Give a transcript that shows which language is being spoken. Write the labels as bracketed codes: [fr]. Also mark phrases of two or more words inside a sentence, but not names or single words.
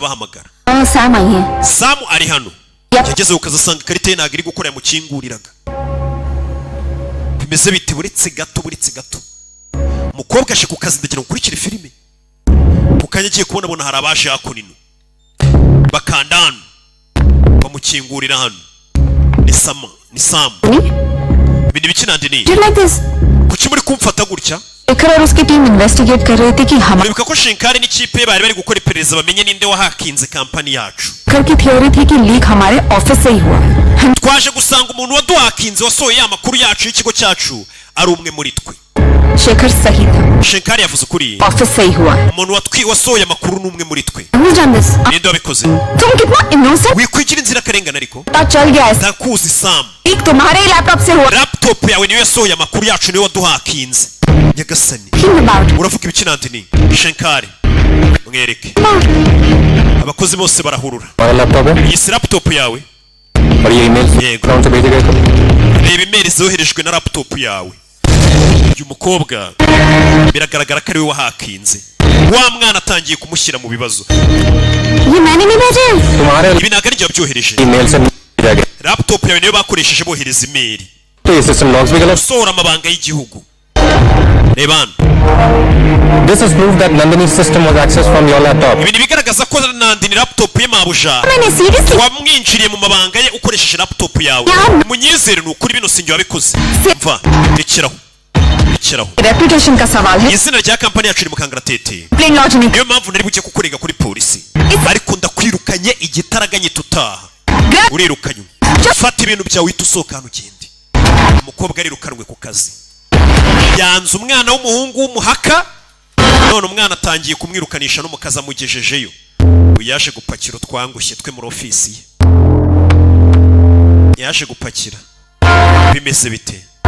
[rw] bahamagara Sam ari hano yageze ku kazi asanga ikarita ye ntabwo iri gukora yamukinguriraga bimeze bite buretse gato umukobwa aje ku kazi ndagira ngo ukurikire filime kukanya agiye kubona hari abaje hakunino bakanda hano bamukingurira hano ni Sam ibintu bikinandini kuki muri kumfata gutya [hi] शेखर और उसकी टीम इन्वेस्टिगेट कर रही थी कि [rw] uribuka ko Shenkari n'ikipe bari gukora iperereza bamenye ninde wahakinze kampani yacu [hi] की थ्योरी थी कि लीक हमारे ऑफिस से ही हुआ है [rw] twaje gusanga umuntu waduhakinze wasohoye amakuru yacu y'ikigo cyacu ari umwe muri twe [hi] शेखर सही था [rw] Shenkari yavuze ukuri [hi] ऑफिस से ही हुआ है [rw] umuntu wasohoye amakuru n'umwe muri twe [en] Who's done this? [rw] ninde wabikoze [hi] तुम कितना innocent [rw] wikwigira inzira karengana ariko [hi] पता चल गया है [rw] ndakuzi Sam [hi] लीक तुम्हारे लैपटॉप से हुआ [rw] laptop yawe niyo yasohoye amakuru yacu niyo waduhakinze nyagasani uravuga ibikinandini Shenkari mwereke abakozi bose barahurura iyi si laptop yawe yego reba email zoherejwe na laptop yawe uyu mukobwa biragaragara ko ari we wahakinze wa mwana atangiye kumushyira mu bibazo ibi ntabwo ari byo wabyohereje laptop yawe niyo bakoresheje bohereza email usohora amabanga y'igihugu reba [en] This is proof that Nandini's system was accessed from your laptop. [rw] Ibi bigaragaza ko Nandini laptop ye mabuja wamwinjiriye mu mabanga ye ukoresheje laptop yawe munyizere n'ukuri bino sinjye wabikoze mva rekeraho [hi] reputation ka sawal hai [rw] izina rya kampani yacu iri mu kangaratete niyo mpamvu nari buke kukurega kuri polisi ariko ndakwirukanye igitaraganye tutaha urirukanye fata ibintu byawe uhita usohoka hano ugende umukobwa arirukanwe ku kazi yanze umwana w'umuhungu w'umuhaka none umwana atangiye kumwirukanisha no mukaza amugejejeyo yaje gupakira utwangushye twe muri ofisi ye yaje gupakira bimeze bite